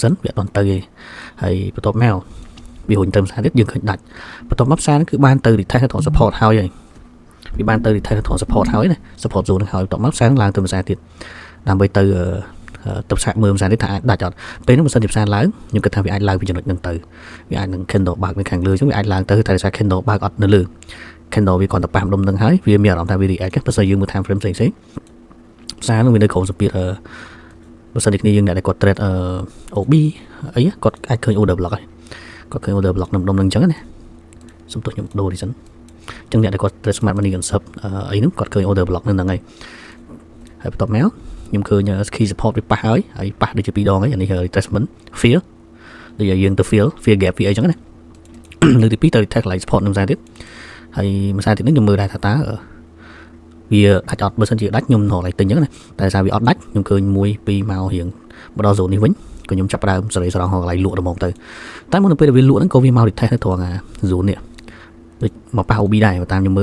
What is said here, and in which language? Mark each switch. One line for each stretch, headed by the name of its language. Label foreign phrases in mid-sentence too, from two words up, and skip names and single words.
Khmer: សិនវាអត់ទៅទេហើយបន្ទាប់មកវាហុញទៅផ្សារទៀតយើងឃើញដាច់បន្ទាប់មកផ្សារគឺបានទៅ retest ទៅ support ហើយវាបានទៅ retest ទៅ support ហើយណា
English: support zone
Khmer: នឹងហើយបន្ទាប់មកផ្សារឡើងទៅផ្សារទៀតដើម្បីទៅផ្សារមើលផ្សារនេះថាអាចដាច់អត់ពេលហ្នឹងបើសិនជាផ្សារឡើងខ្ញុំគិតថាវាអាចឡើងពីចំណុចហ្នឹងទៅវាអាចនឹង candle បើកនៅខាងលើអញ្ចឹងវាអាចឡើងទៅតែដោយសារ candle បើកអត់នៅលើ candle វាគ្រាន់តែប៉ះម្ដុំហ្នឹងហើយវាមានអារម្មណ៍ថាវា react បើសិនយើងមើល
English: time frame
Khmer: ផ្សេងផ្សារហ្នឹងវានៅក្រោមសម្ពាធ បើសិនជាគ្នាយើងអ្នកដែលគាត់
English: trade OB
Khmer: អីគាត់អាចឃើញ
English: order block
Khmer: ហើយគាត់ឃើញ
English: order block
Khmer: នៅម្ដុំហ្នឹងអញ្ចឹងណាសុំទោះខ្ញុំដូរនេះសិនអញ្ចឹងអ្នកដែលគាត់
English: trade smart money concept
Khmer: អីហ្នឹងគាត់ឃើញ
English: order block
Khmer: នៅហ្នឹងហើយបន្ទាប់មកខ្ញុំឃើញ
English: key support
Khmer: វាប៉ះហើយប៉ះដូចជា2ដងហើយអានេះ
English: retracement fear
Khmer: ដូចយើងទៅ
English: fear gap
Khmer: វាអីចឹងណាលើកទី2ទៅ retest កន្លែង support នឹងផ្សេងទៀតហើយមួយផ្សេងទៀតនេះខ្ញុំមើលដែរថាតើវាដាច់អត់បើសិនជាដាច់ខ្ញុំរកឡើងទិញអញ្ចឹងណាតែសារវាអត់ដាច់ខ្ញុំឃើញ1 2មករៀងមកដល់ zone នេះវិញក៏ខ្ញុំចាប់ផ្ដើមសេរីស្រង់រកកន្លែងលក់ដំងទៅតែមុនពេលវាលក់ហ្នឹងក៏វាមក retest នៅត្រង់zone នេះដូចមកប៉ះ OB ដែរតាមខ្ញុំមើ